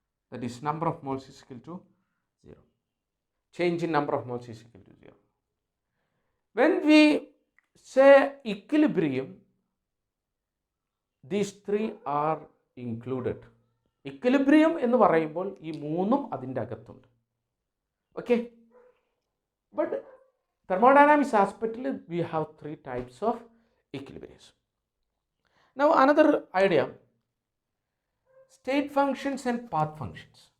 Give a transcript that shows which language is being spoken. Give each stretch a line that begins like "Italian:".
English: That is number of moles is equal to 0. Change in number of moles is equal to 0. When we say equilibrium, these three are included.
Malayalam: Equilibrium എന്ന് പറയുമ്പോൾ ഈ മൂന്നും അതിൻ്റെ അകത്തുണ്ട്.
English: Okay. But thermodynamics aspectൽ we have three types of equilibrium. Now another idea, state functions and path functions.